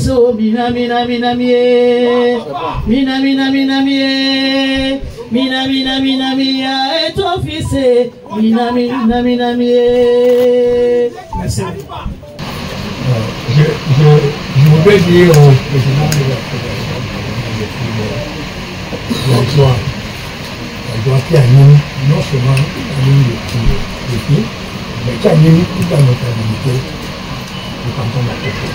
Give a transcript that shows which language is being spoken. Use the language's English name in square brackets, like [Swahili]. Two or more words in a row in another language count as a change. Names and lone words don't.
[French] mina mina mina mie, mina mina mina mie, mina mina mina mie, Eto'o Fils, mina mina mina mie. Merci. Je voudrais dire au président de la fédération qui anime non seulement les filles, mais qui anime toute la notabilité du canton Bakoko.